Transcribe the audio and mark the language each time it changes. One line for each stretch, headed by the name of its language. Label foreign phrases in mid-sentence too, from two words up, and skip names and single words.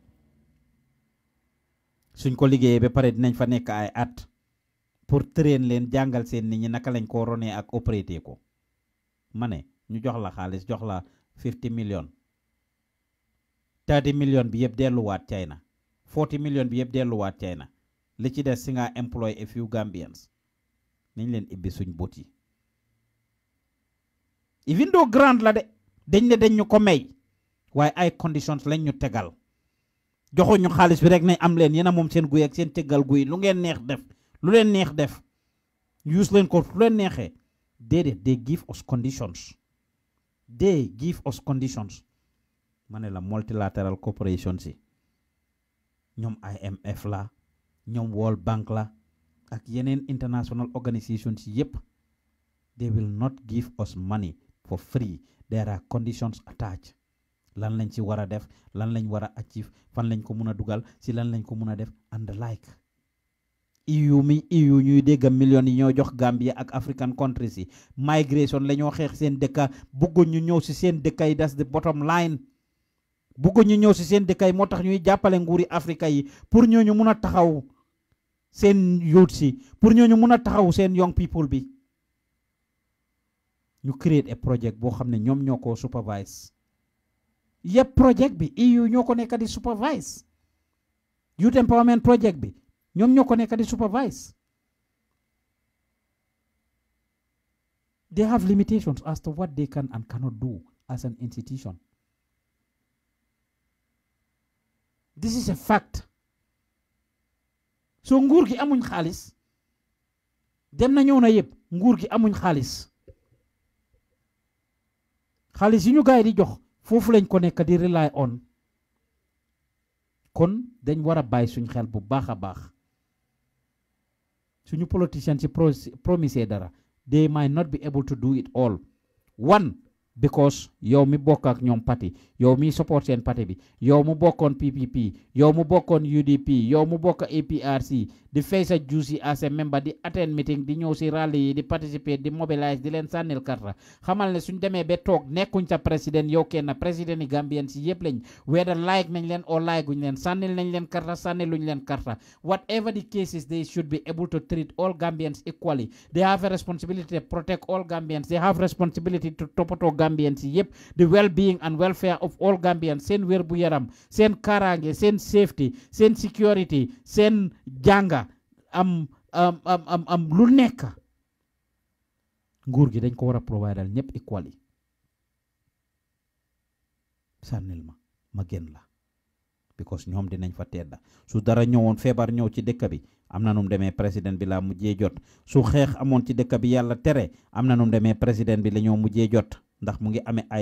Wolof: suñ ko liggéeyee ba pare dinañ fa nekk ay at pour train leen jàngal seen nit ñi naka lañ ko ronee ak opératé ko ma ne ñu jox la xaalis jox la 50 million 30 million bi yëpp delluwaat China 40 million bi yëpp delluwaat China li ci des si nga employ a few Gambians nañ leen ibbi suñ bot yi even though grant la de dañ ne dañ ñu ko may waaye ay conditions lañ ñu tegal joxuñu xaalis bi rek ne am leen yéen a moom seen guy ak seen teggal guy lu ngeen neex def lu leen neex def use leen ko lu leen neexee déedéet
English: they give us conditions
Wolof: ma ne la
English: multilateral corporation
Wolof: si ñoom IMF la ñoom World Bank la ak yeneen
English: international organizations
Wolof: si yépp
English: they will not give us money for free there are conditions attached
Wolof: lan lañ ci war a def lan lañ war a achieve fan lañ ko mun a dugal si lan lañ ko mun a def
English: and the like
Wolof: EU ñuy dégg millions yi ñoo jox Gambia ak
English: African countries
Wolof: yi migration la ñoo xeex seen dëkka bëgguñ ñu ñëw si seen dëkka yi
English: that's the bottom line
Wolof: bëgguñ ñu ñëw si seen dëkka yi moo tax ñuy jàppale nguuri Afrika yi pour ñooñu mun a taxaw seen youth si pour ñooñu mun a taxaw seen
English: young people
Wolof: bi ñu
English: create a project
Wolof: boo xam ne ñoom ñoo ko supervise yëpp project bi EU ñoo ko nekk di supervise
English: youth empowerment project
Wolof: bi ñoom ñoo ko nekk di supervise
English: they have limitations as to what they can and cannot do as an institution this is a fact
Wolof: so nguur gi amuñ xaalis dem na ñëw na yëpp nguur gi amuñ xaalis yi ñu gaay di jox foofu lañ ko nekk di
English: rely on
Wolof: kon dañ war a bàyyi suñ xel bu baax a baax suñu politicians ci promise dara
English: they might not be able to do it all. One, because
Wolof: yow mi bokk ak ñoom parti yow mi support seen parti bi yow mu bokkoon PPP yow mu bokkoon UDP yow mu bokk APRC di fay sa juice
English: as a member
Wolof: di attend meeting di ñëw si rally yi di participer di mobilize di leen sànnil karta xamal ne suñ demee ba toog nekkuñ sa président yow kenn président yi Gambian si yëpp lañ whether like nañ leen or like guñ leen sànnil nañ leen karta sànniluñ leen karta
English: whatever the cases they should be able to treat all Gambians equally. They have a responsibility to protect all Gambians. They have responsibility to toppatoo Gambians yep, the well-being and welfare of all Gambians,
Wolof: sen wér bu yaram, sen karange, sen safety, sen security, sen janga am lu nekk nguur gi dañ ko war a providal ñëpp equally. Sànnil ma gën la because ñoom dinañ fa tedda su dara ñëwoon feebar ñëw ci dëkk bi am na num demee président bi la mujjee jot su xeex amoon ci dëkk bi yàlla tere am na num demee président bi la ñoo mujjee jot ndax mu ngi amee ay